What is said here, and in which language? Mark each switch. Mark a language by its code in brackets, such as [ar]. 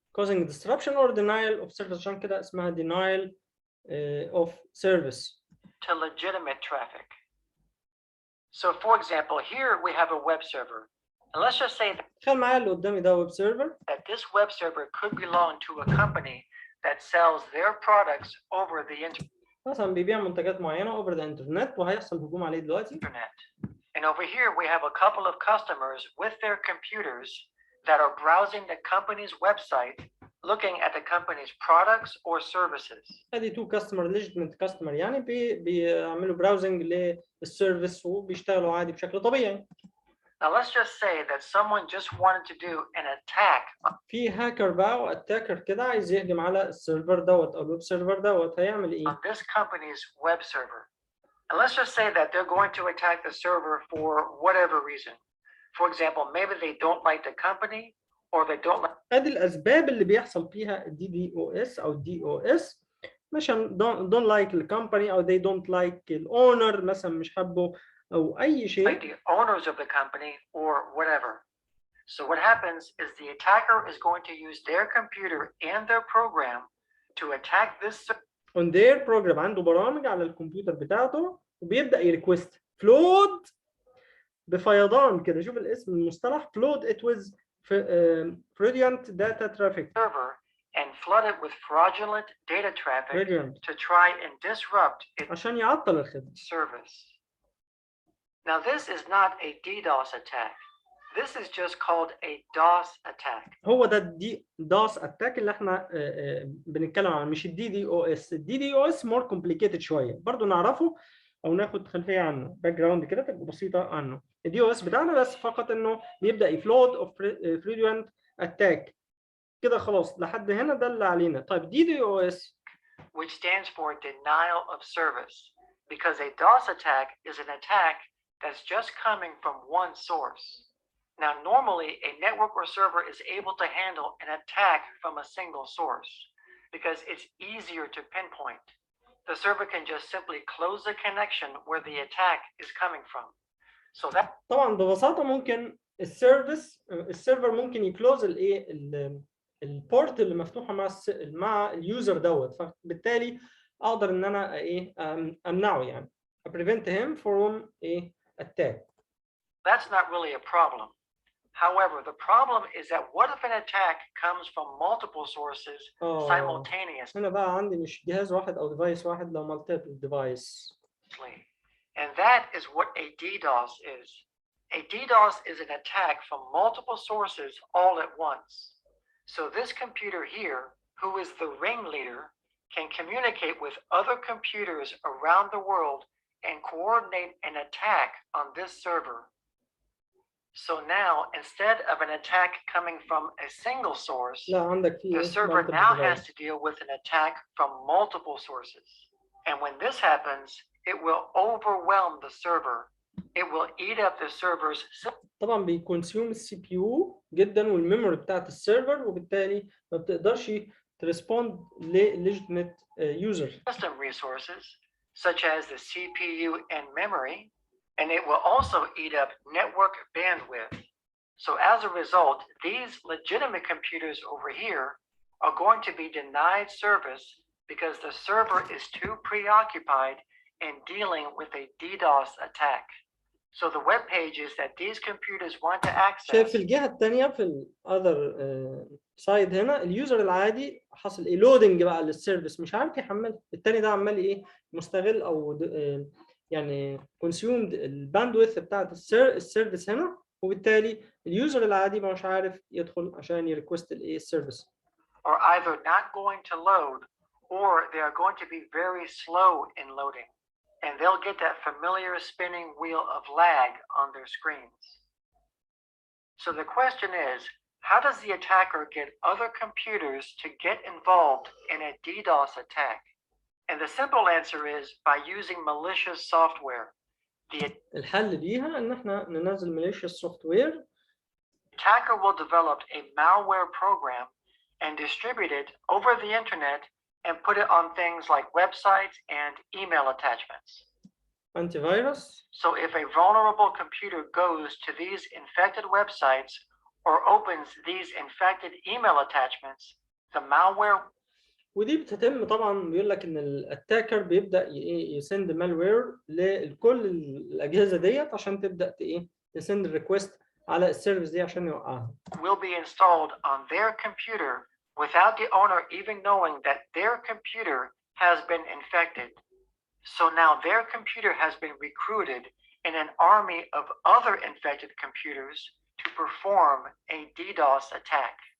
[en] Causing disruption or denial of service. [ar] عشان كده اسمها [en] denial of service. To legitimate traffic. So for example, here we have a web server. And let's just say [ar] تخيل معايا اللي قدامي ده ويب سيرفر. [en] that this web server could belong to a company that sells their products over the internet. [ar] مثلا بيبيع منتجات معينة [en] over the internet [ar] وهيحصل هجوم عليه دلوقتي. [en] And over here we have a couple of customers with their computers that are browsing the company's website, looking at the company's products or services. [ar] ادي تو كاستمر ليجيتيميت كاستمر يعني بيعملوا براوزنج للسيرفيس وبيشتغلوا عادي بشكل طبيعي. [en] Now let's just say that someone just wanted to do an attack. [ar] في هاكر بقى واتاكر كده عايز يهجم على السيرفر دوت او الويب سيرفر دوت، هيعمل ايه؟ [en] On this company's web server. And let's just say that they're going to attack the server for whatever reason. For example, maybe they don't like the company or they don't like. [ar] ادي الاسباب اللي بيحصل فيها الدي دي او اس او الدي او اس. مثلا [en] don't like the company [ar] او [en] they don't like [ar] الاونر، مثلا مش حابه او اي شيء. [en] Like the owners of the company or whatever. So what happens is the attacker is going to use their computer and their program to attack this on their program. [ar] عنده برامج على الكمبيوتر بتاعته وبيبدأ يريكوست flood بفيضان كده. شوف الاسم المصطلح [en] flood it was fraudulent data traffic server and flood it with fraudulent data traffic to try and disrupt its عشان يعطل الخدمة. service. Now this is not a DDoS attack. This is just called a DOS attack. [ar] هو ده الدي DOS attack اللي احنا بنتكلم عنه، مش الدي دي او اس. الدي دي او اس [en] more complicated [ar] شوية برضو نعرفه. او ناخد خلفيه عنه باك جراوند كده تبقى بسيطه عنه. الدي او اس بتاعنا بس فقط انه بيبدا يفلود اوف فريدوينت اتاك كده خلاص لحد هنا ده اللي علينا. طيب دي او اس [en] which stands for denial of service, because a DOS attack is an attack that's just coming from one source. Now, normally, a network or server is able to handle an attack from a single source because it's easier to pinpoint. The server can just simply close the connection where the attack is coming from. So that [ar] طبعا ببساطه ممكن السيرفر ممكن يكلوز الايه البورت اللي مفتوحه مع اليوزر دوت، فبالتالي اقدر ان انا ايه امنعه يعني [en] prevent him from a attack. That's not really a problem. However, the problem is that what if an attack comes from multiple sources simultaneously? [ar] هنا بقى عندي مش جهاز واحد او ديفايس واحد، لو [en] multiple device. And that is what a DDoS is. A DDoS is an attack from multiple sources all at once. So this computer here, who is the ringleader, can communicate with other computers around the world and coordinate an attack on this server. So now, instead of an attack coming from a single source, the server now has to deal with an attack from multiple sources. And when this happens, it will overwhelm the server. It will eat up the server's. [ar] طبعا بيكونسيوم السي بي يو جدا والميموري بتاعت السيرفر، وبالتالي ما بتقدرش تريسبوند لليجيتيميت يوزر. [en] System resources such as the CPU and memory, and it will also eat up network bandwidth. So as a result, these legitimate computers over here are going to be denied service because the server is too preoccupied in dealing with a DDoS attack. So the web pages that these computers want to access. [ar] شايف في الجهة الثانية في الأذر سايد هنا اليوزر العادي حصل ايه لودنج بقى للسيرفيس مش عارف يحمل، الثاني ده عمال ايه مستغل او يعني كونسيومد الباندويث بتاعت السيرفيس هنا، وبالتالي اليوزر العادي مش عارف يدخل عشان يريكوست الايه السيرفيس. [en] Are either not going to load or they are going to be very slow in loading. And they'll get that familiar spinning wheel of lag on their screens. So the question is, how does the attacker get other computers to get involved in a DDoS attack? And the simple answer is by using malicious software. [ar] الحل ليها ان احنا ننزل malicious software. [en] Attacker will develop a malware program and distribute it over the internet and put it on things like websites and email attachments. Antivirus. So if a vulnerable computer goes to these infected websites or opens these infected email attachments, the malware. [ar] ودي بتتم طبعا بيقول لك ان الاتاكر بيبدا يسند مالوير لكل الاجهزه ديت عشان تبدا تسند ريكويست على السيرفيس دي عشان يوقعها. [en] Will be installed on their computer without the owner even knowing that their computer has been infected. So now their computer has been recruited in an army of other infected computers to perform a DDoS attack.